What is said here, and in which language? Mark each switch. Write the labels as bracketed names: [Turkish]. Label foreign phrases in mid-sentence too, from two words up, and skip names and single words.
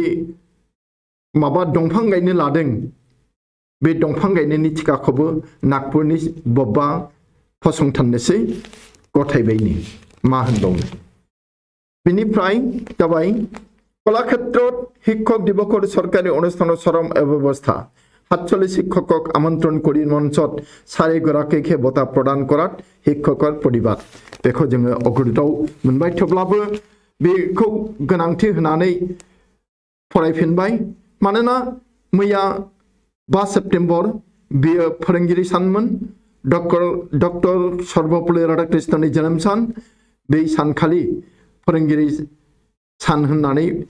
[Bodo] माबा दंफां गायनो लादों बे दंफां गायनायनि ठिकाखौबो नागपुरनि बबेबा फसंथाननोसै गथायबायनो मा होनबावो बेनिफ्राय [Assamese] जाबाय কলাক্ষেত্ৰ শিক্ষক দিৱসৰ চৰকাৰী অনুষ্ঠান চৰম অব্যৱস্থা 47 শিক্ষকক আমন্ত্রণ কৰি মঞ্চত 4 গৰাকীকে বঁটা প্ৰদান কৰাত শিক্ষকৰ প্ৰতিবাদ [Bodo] बेखौ जोङो अग्रदूतआव मोनबाय थेवब्लाबो बेखौ गोनांथि होनानै फरायफिनबाय मानोना मैया 5 सेप्टेम्बर बेयो फोरोंगिरि सानमोन डॉक्टर सर्वपल्ली राधाकृष्णननि जोनोम सान बे सानखालि फोरोंगिरि सान होननानै